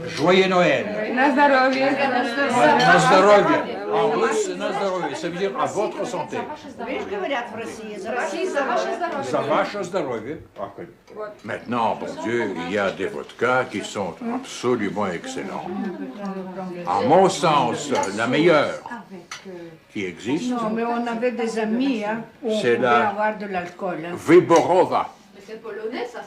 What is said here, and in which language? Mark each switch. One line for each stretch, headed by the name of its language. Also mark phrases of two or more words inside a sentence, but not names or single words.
French: Joyeux Noël.
Polish: Na zdrowie.
Russian: На здоровье.
French: En russe,
Russian: на здоровье.
French: Ça veut dire à votre santé.
Russian: Видишь, говорят в России, за России за ваше здоровье. За ваше здоровье.
French: Maintenant, bon Dieu, il y a des vodkas qui sont absolument excellents. À mon sens, la meilleure qui existe, Non, mais on avait des amis, hein, où on C'est pouvait la- avoir de l'alcool. Hein. Vyborova. Mais c'est polonais, ça.